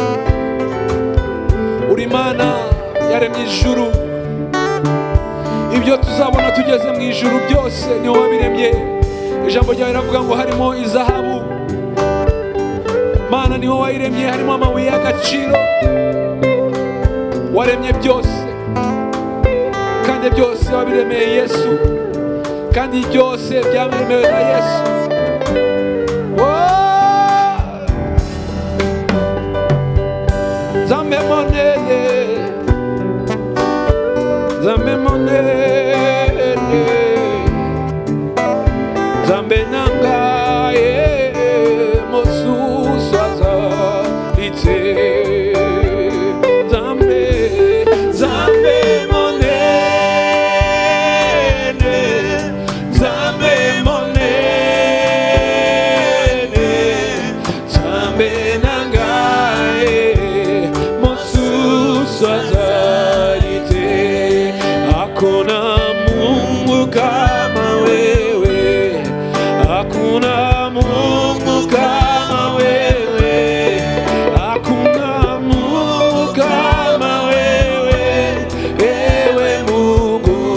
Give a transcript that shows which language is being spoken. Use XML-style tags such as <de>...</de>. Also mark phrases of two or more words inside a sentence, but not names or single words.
<rw>uri Imana yaremye ijuru ibyo tuzabona tugeze mu ijuru byose niho wabiremye ijambo ryawe riravuga ngo harimo izahabu Mana niho wayiremye harimo amabuye y'agaciro waremye byose kandi byose wabiremeye Yesu kandi byose byaremewe na Yesu</rw> <ln>Zambe monene Zambe monene Zambe nangaye mosusu azalite Zambe Zambe monene Zambe monene Zambe nangaye mosusu azalite</ln> <sw>hakuna Mungu kama wewe hakuna Mungu kama wewe hakuna Mungu kama wewe ewe Mungu</sw>